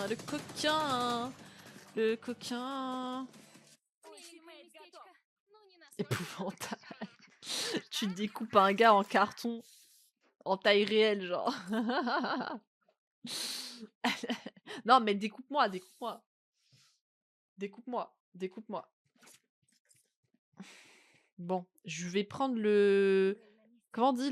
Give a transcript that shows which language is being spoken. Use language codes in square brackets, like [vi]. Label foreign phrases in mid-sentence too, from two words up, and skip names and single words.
[fr] Le coquin. Le coquin. [ru] Ультимейт готов. Ну, не настолько. [fr] Épouvantable. Tu découpes un gars en carton. En taille réelle, genre. Non, mais découpe-moi, découpe-moi. Découpe-moi, découpe-moi. Bon, je vais prendre le... Comment on dit?